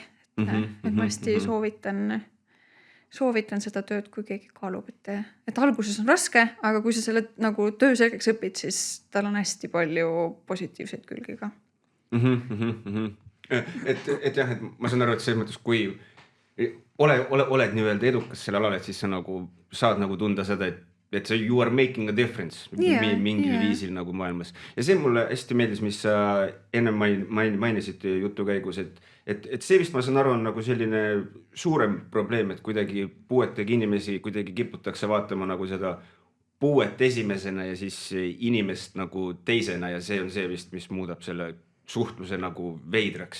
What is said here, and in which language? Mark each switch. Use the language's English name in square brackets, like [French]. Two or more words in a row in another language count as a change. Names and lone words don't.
[Estonian] Et ma hästi soovitan seda tööd, kui keegi kaalub, et alguses on raske, aga kui sa selle nagu töö selgeks õpid, siis tal on hästi palju positiivseid külgi ka. Et jah, et ma saan aru, et selles mõttes, kui oled nii-öelda edukas selle alal, et siis sa nagu saad nagu tunda seda, et sa [English] you are making a difference [Estonian] mingil viisil nagu maailmas. Ja see mulle hästi meeldis, mis sa enne mainisid jutu käigus, et see vist ma saan aru on nagu selline suurem probleem, et kuidagi puuetega inimesi kuidagi kiputakse vaatama nagu seda puuet esimesena ja siis inimest nagu teisena ja see on see vist, mis muudab selle suhtluse nagu veidraks.